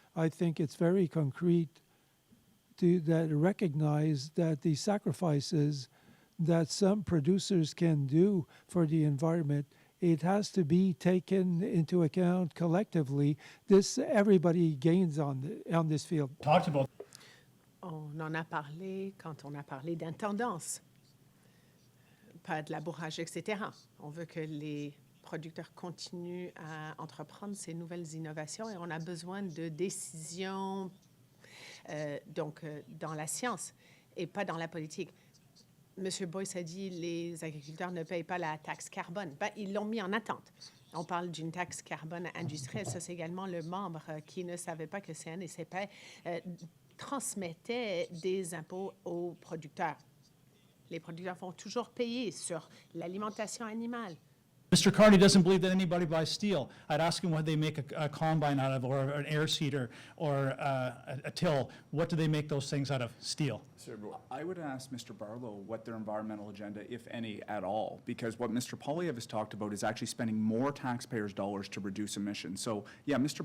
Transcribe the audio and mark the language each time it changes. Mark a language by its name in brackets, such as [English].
[English] I think it's very concrete that recognize that the sacrifices that some producers can do for the environment, it has to be taken into account collectively. Everybody gains on this field. Talked about. [French] On en a parlé quand on a parlé d'intendance, pas de labourage, etc. On veut que les producteurs continuent à entreprendre ces nouvelles innovations, et on a besoin de décisions dans la science et pas dans la politique. M. Boyce a dit les agriculteurs ne payent pas la taxe carbone. Ben, ils l'ont mis en attente. On parle d'une taxe carbone industrielle. Ça, c'est également le membre qui ne savait pas que CN et CFA transmettaient des impôts aux producteurs. Les producteurs vont toujours payer sur l'alimentation animale, [English] Mr. Carney doesn't believe that anybody buys steel. I'd ask him what they make a combine out of, or an air seeder, or a till. What do they make those things out of? Steel. I would ask Mr. Barlow what their environmental agenda, if any, at all, because what Mr. Poilievre has talked about is actually spending more taxpayers' dollars to reduce emissions. So, yeah, Mr.